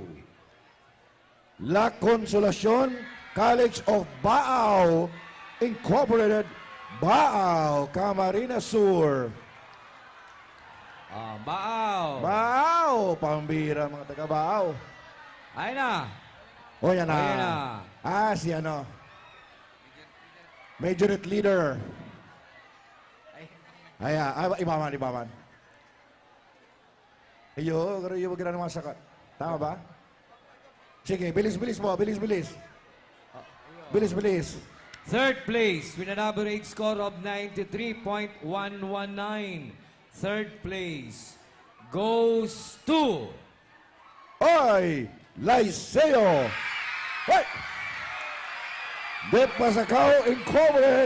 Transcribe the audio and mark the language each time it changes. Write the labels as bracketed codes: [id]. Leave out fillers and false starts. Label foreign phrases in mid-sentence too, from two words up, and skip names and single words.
[en] La Consolacion College of Baao Incorporated, Baao, Camarines Sur. [bik] Baao. Baao, pambira mga taga Baao. Ay na. O yan na. Ayan na. Si ano. [en] Majorette Leader. [bik] Ibaman. Iyo, wag na naman sakat. Tama ba? [tl] Sige, bilis po, bilis. Bilis. [en] Third place with an average score of 93.119. Third place goes to [bik] Oy, Liceo. Hoy! De Pasacao Incorporated.